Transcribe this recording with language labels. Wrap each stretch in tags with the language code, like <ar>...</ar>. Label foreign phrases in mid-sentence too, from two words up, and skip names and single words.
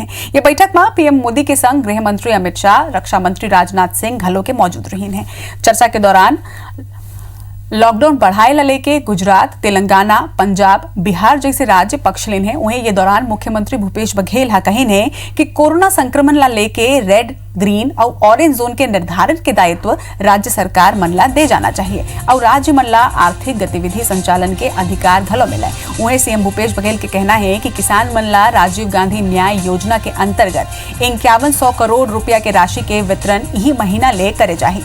<hne>ये बैठक में पीएम मोदी के संग गृह मंत्री अमित शाह, रक्षा मंत्री राजनाथ सिंह घलो के मौजूद रही हैं। चर्चा के दौरान लॉकडाउन बढ़ाए ला लेके गुजरात, तेलंगाना, पंजाब, बिहार जैसे राज्य पक्ष लेन है। वहीं ये दौरान मुख्यमंत्री भूपेश बघेल हा कहिन है कि कोरोना संक्रमण ला लेके</hne> <en>red, green</en> <hne>और</hne> <en>orange zone</en> <hne>के निर्धारण के दायित्व राज्य सरकार मन ला दे जाना चाहिए और राज्य मन ला आर्थिक गतिविधि संचालन के अधिकार घलो मिले। वहीं सीएम भूपेश बघेल के कहना है कि किसान मन ला राजीव गांधी न्याय योजना के अंतर्गत 5100 करोड़ रुपया के राशि के वितरण यही महीना ले करे जाही।</hne>